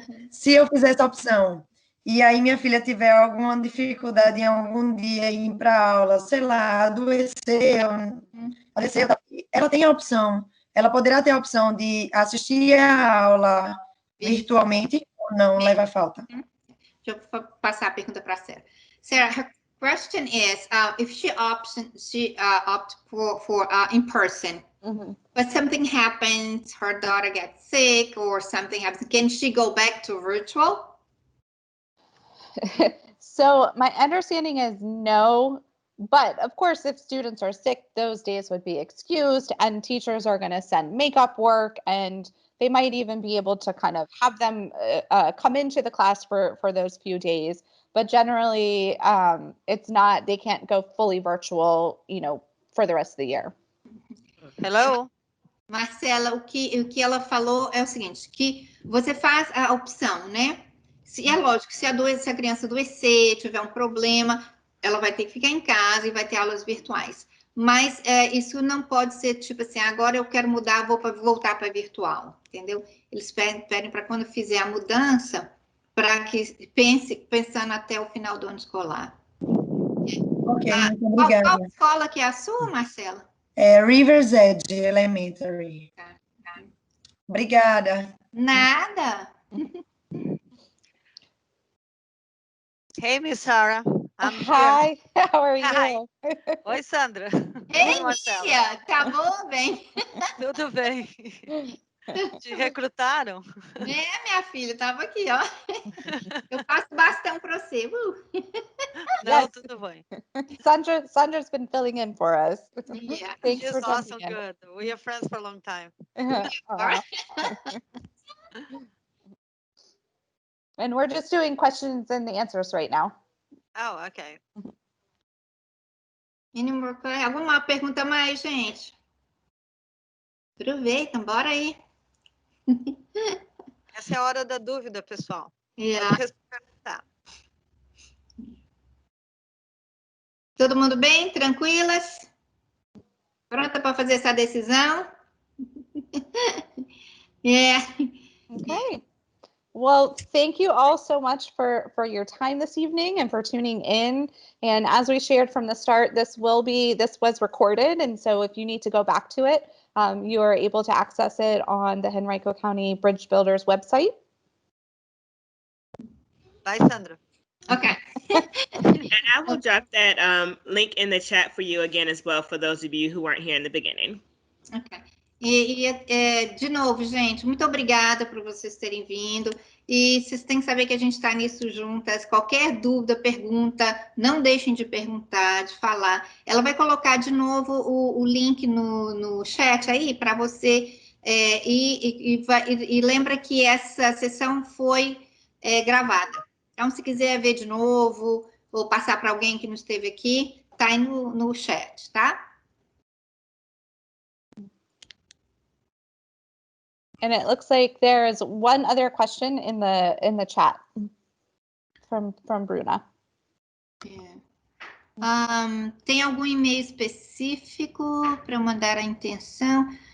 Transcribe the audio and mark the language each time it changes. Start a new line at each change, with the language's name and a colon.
Portuguese: Se eu fizer essa opção, e aí minha filha tiver alguma dificuldade em algum dia ir para a aula, sei lá, adoeceu, ela tem a opção, ela poderá ter a opção de assistir a aula virtualmente ou não leva falta? Deixa eu passar a pergunta para a Sarah.
English: Sarah, her question is, if she opts for in person, but something happens, her daughter gets sick or something happens, can she go back to virtual? So my understanding is no, but of course, if students are sick, those days would be excused and teachers are going to send makeup work and they might even be able to kind of have them come into the class for those few days. But generally, it's not, they can't go fully virtual, for the rest of the year. Hello?
Portuguese: Marcela, o que ela falou é o seguinte, que você faz a opção, né? É lógico, se a criança adoecer, tiver um problema, ela vai ter que ficar em casa e vai ter aulas virtuais. Mas isso não pode ser tipo assim, agora eu quero mudar, vou voltar para virtual, entendeu? Eles pedem para quando fizer a mudança, para que pensando até o final do ano escolar. Ok, muito obrigada. Qual escola que é a sua, Marcela?
English: River's Edge Elementary.
Portuguese: Tá. Obrigada. Nada.
English: Hey, Miss Sarah. I'm Hi, how are you? Hi. Oi, Sandra.
Portuguese: Ei, Oi, Marcela. tia, tá bom, bem? Tudo bem? Te recrutaram? Minha filha, tava aqui, ó. Eu faço bastão para você. Não, tudo bem.
English: Sandra's been filling in for us. Yeah. Thanks She's for awesome, jumping in. good. We are friends for a long time. And we're just doing questions and answers right now. Oh, okay.
Portuguese: Alguma pergunta mais, gente? Aproveitam, bora aí. Essa é a hora da dúvida, pessoal.
English: Yeah.
Portuguese: Pode perguntar. Todo mundo bem? Tranquilas? Pronta para fazer essa decisão?
English: Yeah. Okay. Well, thank you all so much for your time this evening and for tuning in. And as we shared from the start, this was recorded. And so if you need to go back to it, You are able to access it on the Henrico County Bridge Builders website. Bye, Sandra. Ok. And I will drop that link in the chat for you again as well, for those of you who weren't here in the beginning.
Portuguese: Ok. De novo, gente, muito obrigada por vocês terem vindo. E vocês têm que saber que a gente está nisso juntas. Qualquer dúvida, pergunta, não deixem de perguntar, de falar. Ela vai colocar de novo o link no chat aí para você. E lembra que essa sessão foi gravada. Então, se quiser ver de novo, ou passar para alguém que não esteve aqui, tá aí no chat, tá?
English: And it looks like there's one other question in the chat from Bruna.
Portuguese: Tem algum e-mail específico para mandar a intenção?